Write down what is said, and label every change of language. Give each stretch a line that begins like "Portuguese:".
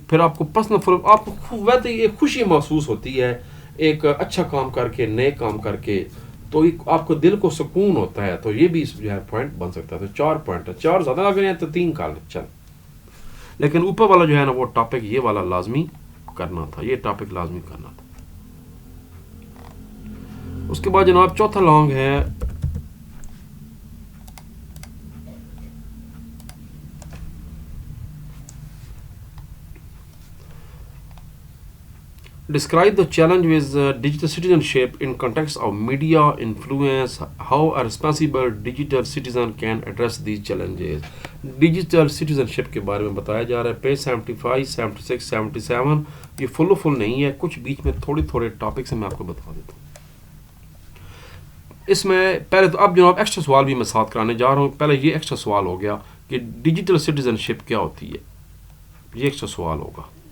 Urdu: پھر آپ کو پرسنل، آپ کو ویسے ایک خوشی محسوس ہوتی ہے ایک اچھا کام کر کے، نئے کام کر کے، تو آپ کو دل کو سکون ہوتا ہے. تو یہ بھی جو ہے پوائنٹ بن سکتا ہے. تو 4 پوائنٹ ہے. 4 زیادہ لگ رہے ہیں تو 3 کر لیں چل. لیکن اوپر والا جو ہے نا وہ ٹاپک یہ والا لازمی کرنا تھا، یہ ٹاپک لازمی کرنا تھا. اس کے بعد جناب چوتھا لانگ ہے
English: describe the challenge with digital citizenship in context of media influence, how a responsible digital citizen can address these challenges.
Urdu: Digital citizenship کے بارے میں بتایا جا رہا ہے. پیج 75 76 77. یہ فل نہیں ہے، کچھ بیچ میں تھوڑے ٹاپکس ہیں، میں آپ کو بتا دیتا ہوں. اس میں پہلے تو اب جناب ایکسٹرا سوال بھی میں ساتھ کرانے جا رہا ہوں. پہلے یہ ایکسٹرا سوال ہو گیا کہ ڈیجیٹل سٹیزنشپ کیا ہوتی ہے، یہ ایکسٹرا سوال ہوگا.